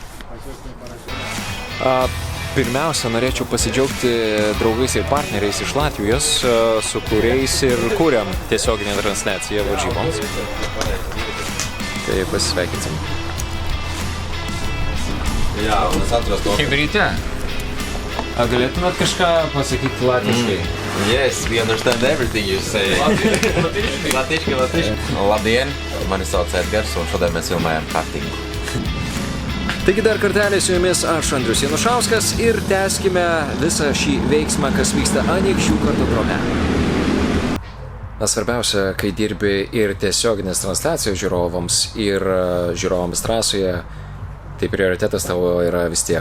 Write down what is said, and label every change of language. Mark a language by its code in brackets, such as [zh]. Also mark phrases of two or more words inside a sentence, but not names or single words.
[lt] Pirmiausia, norėčiau pasidžiaugti draugais ir partneriais iš Latvijos, su kuriais ir kūrėm tiesioginę transliaciją varžyboms. Tai pasisveikinsim. Kaip ryte? Galėtumėt kažką pasakyti latviškai? [en] Yes, we understand everything you say. [lt] Latviškai. [lv] Labdien, mani sauc Edgars, un šodien mēs filmējam kartingu. [lt] Taigi dar kartelį su jumis aš Andrius Janušauskas ir tęskime visą šį veiksmą, kas vyksta Anykščių kartodrome. Svarbiausia, kai dirbi ir tiesioginės transliacijos žiūrovams, ir žiūrovams trasoje, tai prioritetas tavo yra vis tiek.